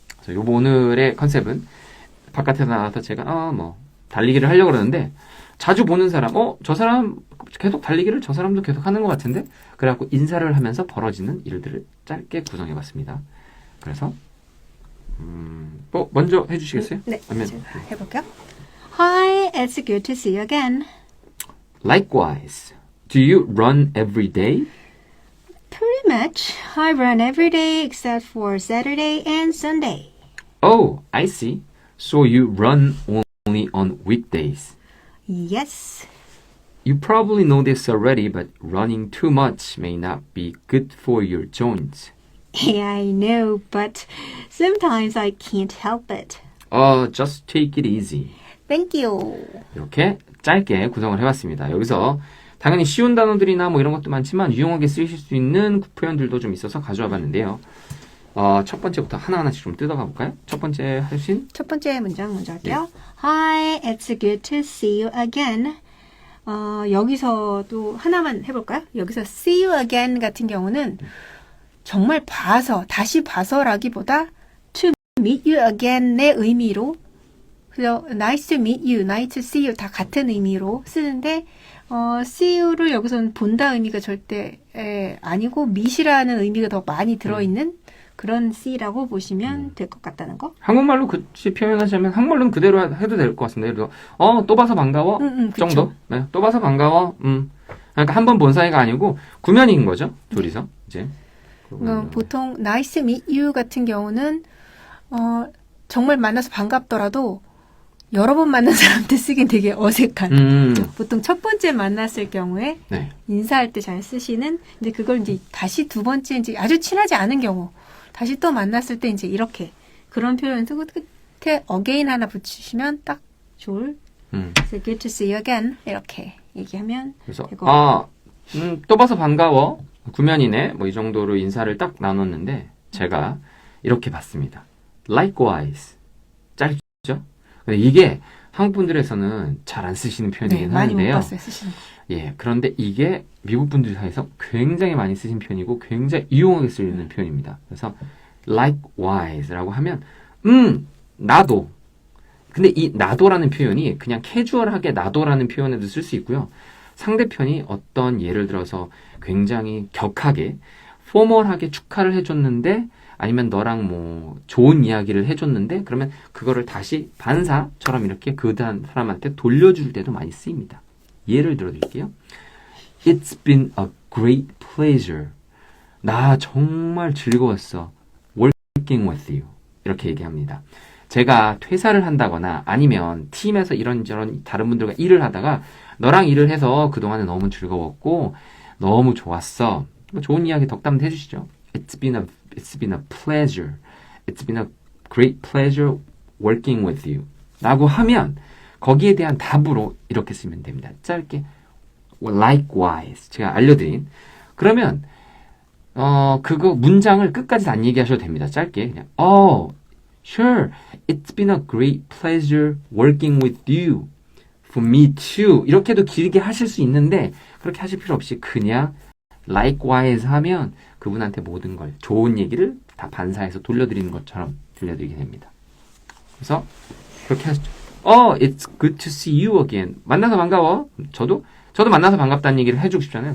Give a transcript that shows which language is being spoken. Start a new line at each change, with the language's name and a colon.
Korean: 그래서 오늘의 컨셉은 바깥에 나가서 제가 달리기를 하려고 그러는데 자주 보는 사람, 저 사람 계속 달리기를 저 사람도 계속 하는 것 같은데 그래갖고 인사를 하면서 벌어지는 일들을 짧게 구성해봤습니다. 그래서 먼저 해주시겠어요? 네, 아니면, 제가 해볼게요.
English: Hi, it's good to see you again. Likewise. Do you run every day? Pretty much. I run every day except for Saturday and Sunday. Oh, I see. So you run only on weekdays. Yes. You probably know this already, but running too much may not be good for your joints. Yeah, I know, but sometimes I can't help it. Just take it easy. Thank you.
Korean: 이렇게 짧게 구성을 해봤습니다. 여기서 당연히 쉬운 단어들이나 뭐 이런 것도 많지만 유용하게 쓰이실 수 있는 표현들도 좀 있어서 가져와 봤는데요. 첫 번째부터 하나하나씩 좀 뜯어가 볼까요? 첫 번째 하신 첫 번째 문장 먼저 할게요.
English: Hi, it's good to see you again.
Korean: 여기서도 하나만 해볼까요? 여기서 see you again 같은 경우는 정말 다시 봐서라기보다 to meet you again의 의미로, 그래서
English: nice to meet you, nice to see you
Korean: 다 같은 의미로 쓰는데, see you를 여기서는 본다 의미가 절대 아니고 meet이라는 의미가 더 많이 들어있는 그런 see라고 보시면 될 것 같다는 거. 한국말로 그치 표현하자면 한국말로는 그대로 해도 될 것 같습니다. 그래서 또 봐서 반가워 정도. 네, 또 봐서 반가워. 그러니까 한 번 본 사이가 아니고 구면인 거죠. 둘이서 이제. 보통
English: nice to meet you
Korean: 같은 경우는 정말 만나서 반갑더라도 여러 번 만난 사람한테 쓰긴 되게 어색한. 보통 첫 번째 만났을 경우에 네. 인사할 때 잘 쓰시는, 근데 그걸 이제 다시 두 번째 이제 아주 친하지 않은 경우 다시 또 만났을 때 이제 이렇게 그런 표현 쓰고 끝에 again 하나 붙이시면 딱 좋을.
English: So good to see you again
Korean: 이렇게 얘기하면 그래서 되고. 또 봐서 반가워. 구면이네. 뭐 이 정도로 인사를 딱 나눴는데 제가 이렇게 봤습니다. Likewise. 짧죠? 근데 이게 한국 분들에서는 잘 안 쓰시는 표현이긴 많이 하는데요. 못 봤어요, 쓰시는 거. 예, 그런데 이게 미국 분들 사이에서 굉장히 많이 쓰신 표현이고 굉장히 유용하게 쓰이는 표현입니다. 그래서 Likewise라고 하면 나도. 근데 이 나도라는 표현이 그냥 캐주얼하게 나도라는 표현에도 쓸 수 있고요. 상대편이 어떤 예를 들어서 굉장히 격하게 포멀하게 축하를 해줬는데 아니면 너랑 뭐 좋은 이야기를 해줬는데 그러면 그거를 다시 반사처럼 이렇게 그 사람한테 돌려줄 때도 많이 쓰입니다. 예를 들어드릴게요.
English: It's been a great pleasure.
Korean: 나 정말 즐거웠어.
English: Working with you.
Korean: 이렇게 얘기합니다. 제가 퇴사를 한다거나 아니면 팀에서 이런저런 다른 분들과 일을 하다가 너랑 일을 해서 그동안에 너무 즐거웠고 너무 좋았어. 좋은 이야기 덕담 해주시죠.
English: It's been a pleasure. It's been a great pleasure working with you.
Korean: 라고 하면 거기에 대한 답으로 이렇게 쓰면 됩니다. 짧게 likewise 제가 알려드린. 그러면 그거 문장을 끝까지 안 얘기하셔도 됩니다. 짧게 그냥
English: sure, it's been a great pleasure working with you. For me too.
Korean: 이렇게도 길게 하실 수 있는데 그렇게 하실 필요 없이 그냥 likewise 하면 그분한테 모든 걸 좋은 얘기를 다 반사해서 돌려드리는 것처럼 들려드리게 됩니다. 그래서 그렇게 하시죠. It's good to see you again. 만나서 반가워. 저도 만나서 반갑다는 얘기를 해주고 싶잖아요.